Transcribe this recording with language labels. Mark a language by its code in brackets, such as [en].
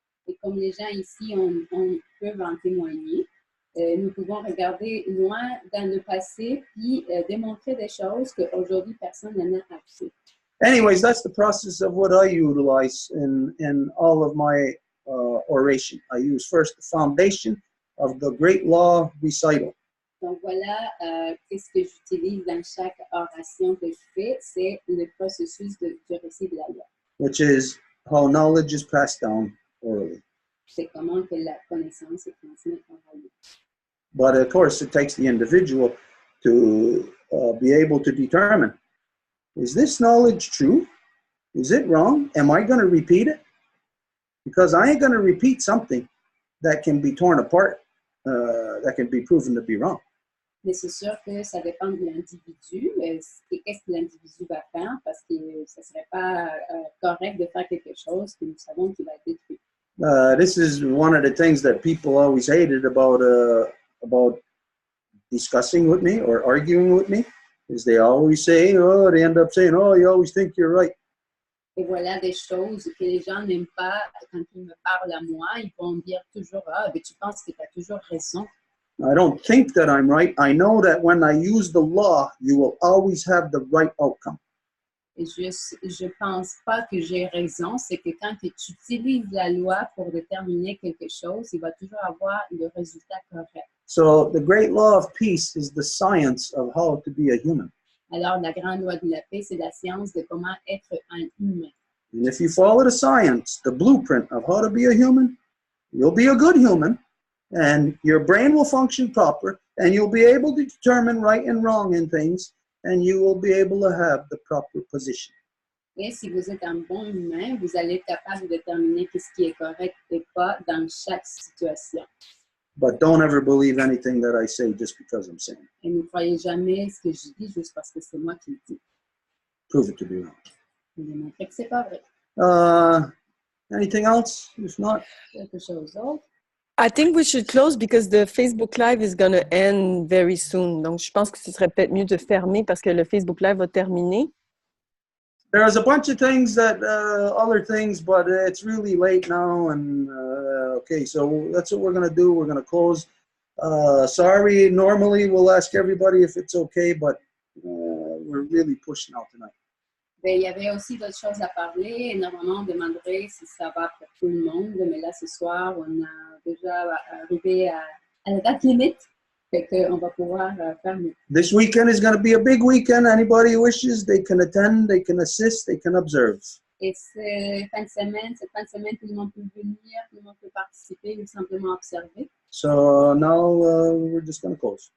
[fr] Et comme les gens ici peuvent en témoigner, nous pouvons regarder loin dans le passé puis démontrer des choses qu'aujourd'hui personne n'en a accès. [en] Anyways, that's the process of what I utilize in all of my oration. I use first the foundation of the great law recital. [fr] Donc voilà, qu'est-ce que j'utilise dans chaque oration que je fais, c'est le processus du récit de la loi. [en] Which is how knowledge is passed down orally. [fr] C'est comment que la connaissance est transmise oralement. [en] But of course, it takes the individual to be able to determine, is this knowledge true? Is it wrong? Am I going to repeat it? Because I ain't going to repeat something that can be torn apart, that can be proven to be wrong. [fr] Mais c'est sûr que ça dépend de l'individu. Qu'est-ce que l'individu va faire? Parce que ce ne serait pas correct de faire quelque chose que nous savons qu'il va être détruit. [en] This is one of the things that people always hated about discussing with me or arguing with me, is they always say, they end up saying, you always think you're right. [fr] Et voilà des choses que les gens n'aiment pas quand ils me parlent à moi. Ils vont dire toujours, mais tu penses que tu as toujours raison. [en] I don't think that I'm right. I know that when I use the law, you will always have the right outcome. [fr] Et je pense pas que j'ai raison. C'est que quand tu utilises la loi pour déterminer quelque chose, il va toujours avoir le résultat correct. [en] So the great law of peace is the science of how to be a human. [fr] Alors, la grande loi de la paix, c'est la science de comment être un humain. [en] And if you follow the science, the blueprint of how to be a human, you'll be a good human, and your brain will function proper, and you'll be able to determine right and wrong in things, and you will be able to have the proper position. [fr] Et si vous êtes un bon humain, vous allez être capable de déterminer ce qui est correct et pas dans chaque situation. [en] But don't ever believe anything that I say just because I'm saying it. [fr] Et ne croyez jamais ce que je dis juste parce que c'est moi qui le dis. [en] Prove it to be wrong. [fr] Je vais montrer que c'est pas vrai. [en] Anything else? If not, [fr] Quelque chose d'autre. [en] I think we should close because the Facebook Live is going to end very soon. [fr] Donc, je pense que ce serait peut-être mieux de fermer parce que le Facebook Live va terminer. [en] there's a bunch of things that, other things, but it's really late now. And okay, so that's what we're going to do. We're going to close. Sorry, normally we'll ask everybody if it's okay, but we're really pushing out tonight. [fr] Ben, il y avait aussi d'autres choses à parler. Et normalement, on demanderait si ça va pour tout le monde. Mais là, ce soir, on a déjà arrivé à la date limite. Fait qu'on va pouvoir fermer. [en] This weekend is going to be a big weekend. Anybody who wishes, they can attend, they can assist, they can observe. [fr] Et cette fin de semaine, tout le monde peut venir, tout le monde peut participer ou simplement observer. [en] So now we're just going to close.